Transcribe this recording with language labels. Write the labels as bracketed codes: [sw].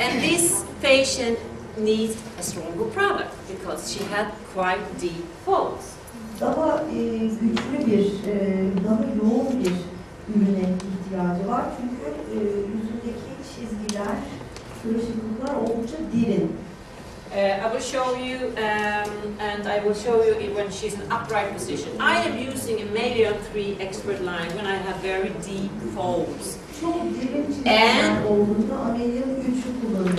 [en] And this patient needs a stronger product because she had quite deep folds. [tr] Daha güçlü bir, daha yoğun bir ürüne ihtiyacı var. Çünkü yüzündeki çizgiler, kırışıklıklar oldukça derin. [en] I will show you, and I will show you it when she's in upright position. I am using a mammalian 3 expert line when I have very deep folds. [tr] Çok derin çizgiler olduğunda ameliyat 3'ü kullanıyorum.